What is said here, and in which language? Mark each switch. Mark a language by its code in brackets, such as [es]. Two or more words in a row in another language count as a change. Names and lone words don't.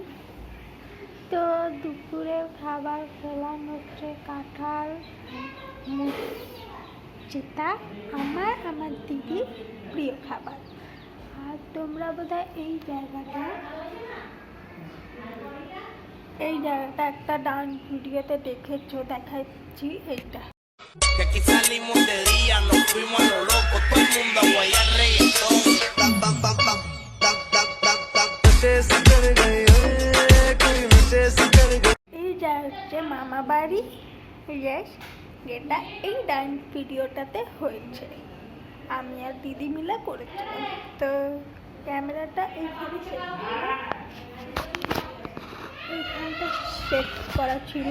[bn] তো দুপুরে খাবার খেলাম হচ্ছে কাঁঠাল, যেটা আমার দিদির প্রিয় খাবার। আর তোমরা বোধহয় এই জায়গাটা একটা [en] dance videote [bn] দেখেছো, দেখাচ্ছি এইটা। [es] Que aquí salimos de día, nos fuimos a lo loco, todo el mundo a guayar reggaetón. Tam, tam, tam, tam, tam, tam, tam, tam. [hi] नशे से कर गए, कोई नशे से कर गए। [bn] এইটা হচ্ছে মামা বাড়ি, ইয়েস, যেটা এই [en] dance videotate [bn] হয়েছে, আমি আর দিদি মিলে করেছিলাম। তো ক্যামেরাটা এইখানটা সেট করা ছিল।